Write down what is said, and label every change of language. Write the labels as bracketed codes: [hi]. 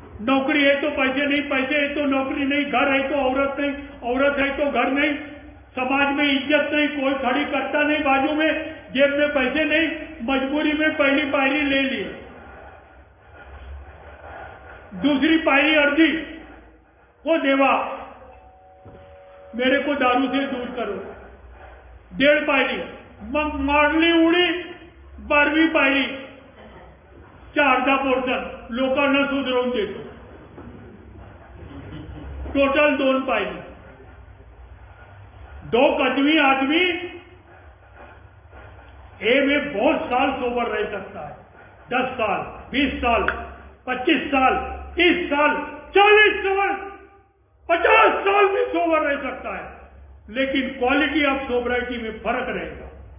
[hi] नौकरी है तो पैसे नहीं, पैसे है तो नौकरी नहीं, घर है तो औरत नहीं, औरत है तो घर नहीं, समाज में इज्जत नहीं, कोई खड़ी करता नहीं बाजू में, जेब में पैसे नहीं, मजबूरी में पहली पायरी ले ली। दूसरी पायरी अर्जी, वो देवा मेरे को दारू से दूर करो। [mr] 1.5 पायरी, मग मारली उडी 12वी पायरी, 4चा पोर्शन लोकांना सुधरवून देतो। टोटल 2 पायरी। [hi] 2 कदमी आदमी ए में बहुत साल सोबर रह सकता है, 10 साल, 20 साल, 25 साल, 30 साल, 40 साल, 50 साल भी सोबर रह सकता है, लेकिन क्वालिटी ऑफ सोबराइटी में फर्क रहेगा।